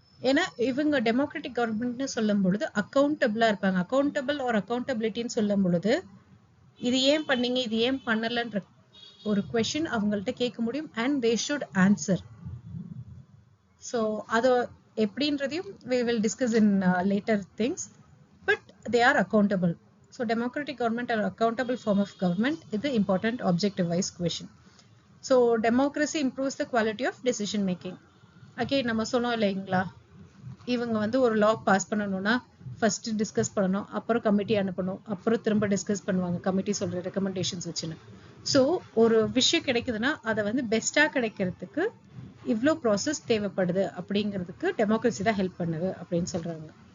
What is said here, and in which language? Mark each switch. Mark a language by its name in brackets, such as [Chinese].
[Tamil] ஏன்னா இவங்க டெமோக்ராட்டிக் கவர்மெண்ட்னு சொல்லும் பொழுது அக்கௌண்டபிளா இருப்பாங்க. அக்கௌண்டபிள் ஆர் அக்கௌண்டபிலிட்டின்னு சொல்லும் பொழுது இது ஏன் பண்ணீங்க இது ஏன் பண்ணலன்ற ஒரு கொஸ்டின் அவங்கள்ட்ட கேட்க முடியும் and they should answer. [English] so [Tamil] அதை எப்படின்றதையும் [English] we will discuss in later things, but they are accountable. So democratic government are accountable form of government is the important objective wise question. So democracy improves the quality of decision making. [Tamil] Again நம்ம சொன்னோம் இல்லைங்களா, இவங்க வந்து ஒரு லா pass பண்ணணும்னா first discuss பண்ணணும், அப்புறம் committee அனுப்பணும், அப்புறம் திரும்ப டிஸ்கஸ் பண்ணுவாங்க கமிட்டி சொல்ற ரெக்கமெண்டேஷன்ஸ் வச்சுன்னு. ஸோ ஒரு விஷயம் கிடைக்குதுன்னா அதை வந்து பெஸ்டா கிடைக்கிறதுக்கு இவ்வளோ ப்ராசஸ் தேவைப்படுது அப்படிங்கிறதுக்கு டெமோக்ரஸி தான் ஹெல்ப் பண்ணுது அப்படின்னு சொல்றாங்க.